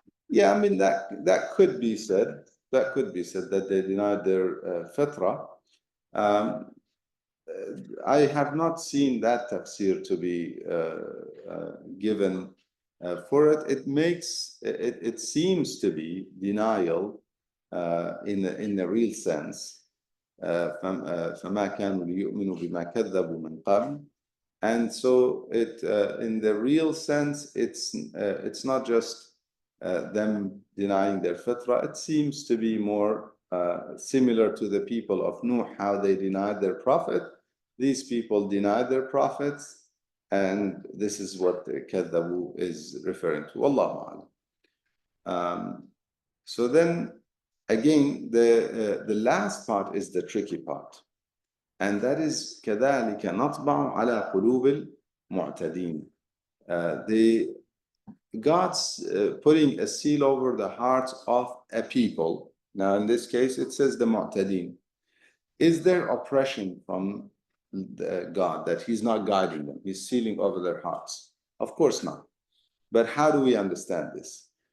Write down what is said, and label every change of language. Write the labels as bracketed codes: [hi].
[en] Yeah, I mean that could be said. That could be said that they denied their fitra. I have not seen that tafsir to be given for it. It seems to be denial in the real sense. [ar] فما كانوا ليؤمنوا بما كذبوا من قبل. [en] And so in the real sense, it's not just them denying their fitra. It seems to be more similar to the people of Nuh, how they denied their prophet. These people denied their prophets, and this is what the kadhabu is referring to. Wallahu a'lam. So then, again, the last part is the tricky part. And that is [ar] كذلك نطبع على قلوب المعتدين. [en] God's putting a seal over the hearts of a people. Now, in this case, it says the mu'tadin. Is there oppression from God that He's not guiding them? He's sealing over their hearts? Of course not. But how do we understand this?